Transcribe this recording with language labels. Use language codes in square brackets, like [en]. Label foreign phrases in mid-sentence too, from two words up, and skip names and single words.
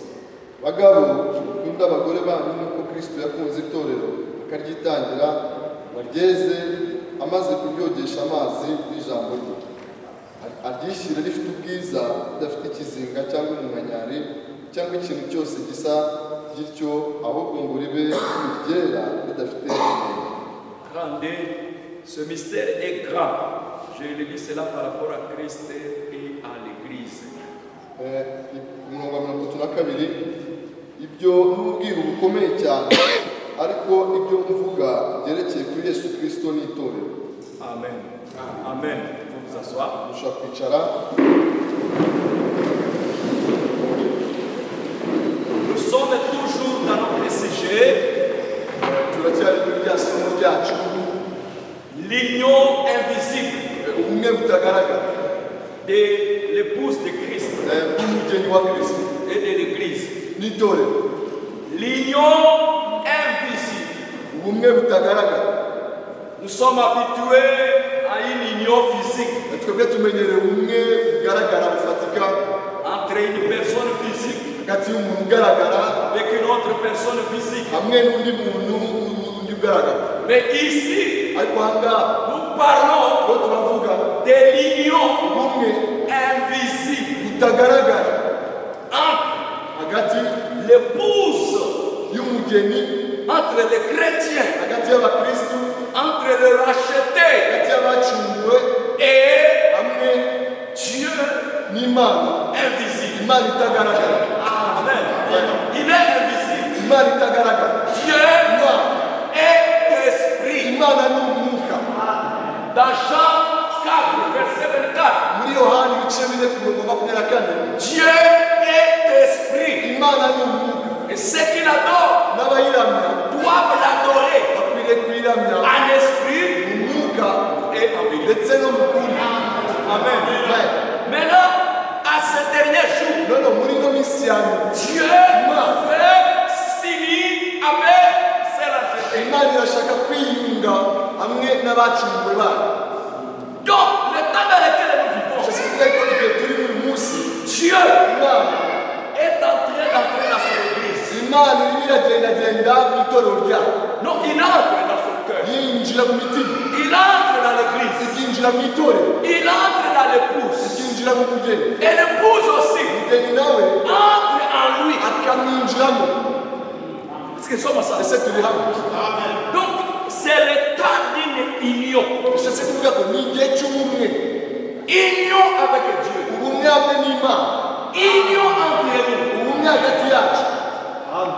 [rn] Bagabo, mukunda abagore banyu nk'uko Kristo yakunze itorero akaryitangira, baryeze amaze kuryogesha amazi n'ijambo rye, aryishyire rifite ubwiza, ridafite ikizinga cyangwa umunkanyari cyangwa ikintu cyose gisa gityo, ahubwo ngo ribe ryera ridafite inenge. [fr] Rendez, ce mystère est grand. Je le dis cela par rapport à Christ et à l'Église. [rn] Umurongo wa 32, ibyo n'ubwiru bukomeye cyane, ariko ibyo mvuga byerekeye kuri Yesu Kristo n'itorero. [fr] Amen. Amen. Vous vous asseoir. [rn] Mushobora kwicara. [fr] Nous sommes toujours dans notre sujet. [rn] Turacyari muri rya somo ryacu, [fr] L'union invisible [rn] ubumwe butagaragara [fr] de l'épouse de Christ [rn] bw'umugeni wa Kristo [fr] et de l'Église. [rn] n'itorero. [fr] L'union invisible. [rn] Ubumwe butagaragara. [fr] Nous sommes habitués à une union physique [rn] Twebwe tumenyereye ubumwe bugaragara bufatika [fr] entre une personne physique [rn] hagati y'umuntu ugaragara [fr] avec une autre personne physique. [rn] hamwe n'undi muntu undi ugaragara. [fr] Mais ici, [rn] Ariko aha ngaha [fr] nous parlons [rn] bo turavuga [fr] de l'union [rn] ubumwe [fr] invisible [rn] butagaragara [fr] entre [rn] hagati [fr] l'épouse, [rn] y'umugeni, [fr] entre les chrétiens, [rn] hagati y'abakristu, [fr] entre les rachetés [rn] hagati y'abacunguwe [fr] et [rn] hamwe [fr] Dieu [rn] n'Imana, [fr] invisible. [rn] Imana itagaragara. [fr] Amen. Il est invisible. [rn] Imana itagaragara. [fr] Dieu est esprit. [rn] Imana ni umwuka. [fr] Dans Jean 4, verset 24, [rn] Muri Yohani ibice 4 ku murongo 24, [fr] Dieu est esprit. [rn] Imana ni umwuka. [fr] Et ceux qui l'adorent [rn] N'abayiramya [fr] doivent l'adorer [rn] bakwiriye kuyiramya [fr] en esprit [rn] umwuka [fr] et en vérité. [rn] ndetse no mu kuri. [fr] Amen. [rn] Amen. [fr] Maintenant, à ce dernier jour, [rn] None muri ino minsi ya nyuma, [fr] Dieu veut s'unir avec ses rachetés. [rn] Imana irashaka kwiyunga hamwe n'abacunguwe bayo. [fr] Donc, le temps dans lequel nous vivons, [rn] Icyo kivuga ko igihe turi uyu munsi, [fr] Dieu [rn] Imana [fr] est en train d'entrer dans son église. [rn] Imana irimo iragendagenda mu itorero ryayo, [fr] Non, il entre dans son cœur. [rn] yinjira mu mitima, [fr] Il entre dans l'église. [rn] ikinjira mu itorero, [fr] Il entre dans l'épouse. [rn] ikinjira mu mugeni, [fr] Et l'épouse aussi [rn] umugeni nawe [fr] entre en lui. [rn] akamwinjiramo. [fr] Est-ce que nous sommes ensemble? [rn] Ese turi hamwe? [fr] Donc, c'est le temps d'une union. [rn] Bishatse kuvuga ko ni igihe cy'ubumwe, [fr] Union avec Dieu. [rn] ubumwe hamwe n'Imana, [fr] Union entre nous. [rn] ubumwe hagati yacu.